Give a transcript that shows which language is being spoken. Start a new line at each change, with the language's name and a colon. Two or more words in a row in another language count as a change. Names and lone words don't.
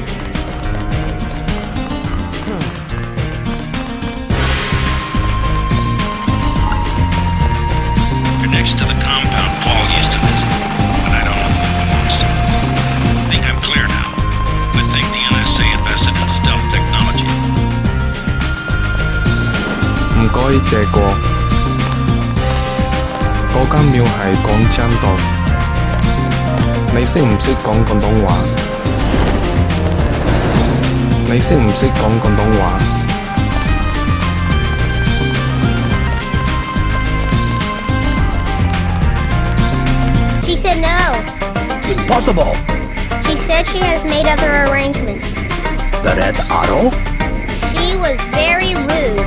English: You're next to the compound Paul used to visit, but I don't know who it belongs to. I think I'm clear now. Good thing the NSA invested in stealth technology.
Cantonese: 唔該借過，嗰間廟係講真道。你識唔識講廣東話？你識唔識講廣東話？
English: She said no. Impossible. She said she has made other arrangements. The Red Arrow? She was very rude.